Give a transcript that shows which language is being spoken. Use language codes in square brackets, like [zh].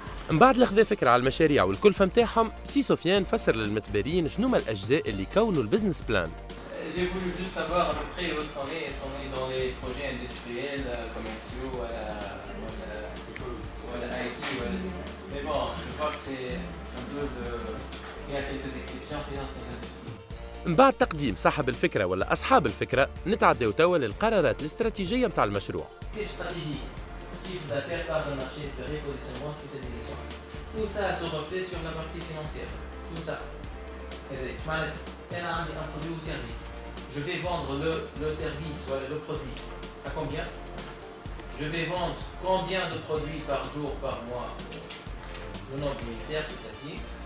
[ar] من بعد لخذ فكرة على المشاريع والكلفة متاعهم، سي سفيان فسر للمتبارين شنو هما الأجزاء اللي كونوا البزنس بلان. [fr] J'ai voulu juste savoir à peu près où est-ce qu'on est. Est-ce qu'on est dans les projets industriels, commerciaux, voilà, IT, voilà. Mais bon, je vois que c'est un peu de... Il y a quelques exceptions, sinon c'est l'industrie. [ar] من بعد تقديم صاحب الفكرة ولا أصحاب الفكرة، نتعداو توا للقرارات الاستراتيجية متاع المشروع. [fr] Quelle stratégie? Chiffre d'affaires, part de marché espéré, positionnement, spécialisation. Tout ça se reflète sur la partie financière. Tout ça. Elle a un produit ou service. Je vais vendre le service ou le produit. À combien? Je vais vendre combien de produits par jour, par mois? Le nombre unitaire, c'est-à-dire.